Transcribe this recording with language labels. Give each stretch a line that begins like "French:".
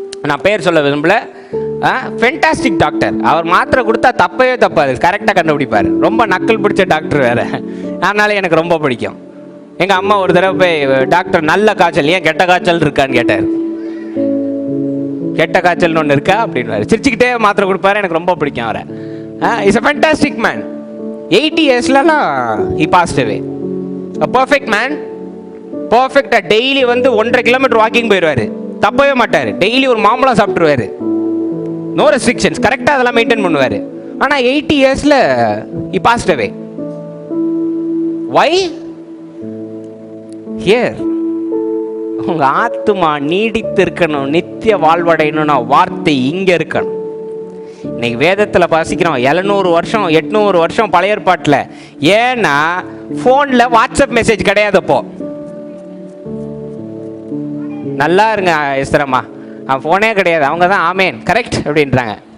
Tamil: நான் பேர் சொல்ல விரும்பல, ஃபென்டாஸ்டிக் டாக்டர். அவர் மாத்திரை கொடுத்தா தப்பவே தப்பாது, கரெக்டாக கண்டுபிடிப்பார். ரொம்ப நக்கல் பிடிச்ச டாக்டர் வேற, அதனால எனக்கு ரொம்ப பிடிக்கும். எங்கள் அம்மா ஒரு தடவை போய் டாக்டர் நல்ல காய்ச்சல், ஏன் கெட்ட காய்ச்சல் இருக்கான்னு கேட்டார். கெட்ட காய்ச்சல்னு ஒன்று இருக்கா அப்படின்னு சிரிச்சுக்கிட்டே மாத்திரை கொடுப்பாரு. எனக்கு ரொம்ப பிடிக்கும் அவரை.
English: Is a fantastic man. 80 இயர்ஸ்லாம் he passed away. a perfect man.
Tamil: பர்ஃபெக்டா டெய்லி 1.5 கிலோமீட்டர் வாக்கிங் போயிடுவாரு, தப்பவே மாட்டார். டெய்லி ஒரு மாம்பழம் சாப்பிட்டுருவாரு, நோ ரெஸ்ட்ரிக்ஷன்ஸ், கரெக்டாக அதெல்லாம் மெயின்டைன் பண்ணுவார். ஆனால்
English: 80 இயர்ஸில் he passed away. why?
Tamil: here உங்க ஆத்துமா நீடித்து இருக்கணும், நித்திய வாழ்வடையணும்னா வார்த்தை இங்க இருக்கணும். இன்னைக்கு வேதத்துல வாசிக்கிறோம் 700 வருஷம் 800 வருஷம் பழைய ஏற்பாட்டில். ஏன்னா போன்ல வாட்ஸ்அப் மெசேஜ் கிடையாது. அப்போ நல்லா இருங்க எஸ்தரம்மா, போனே கிடையாது, அவங்க தான் ஆமேன் கரெக்ட் அப்படின்றாங்க.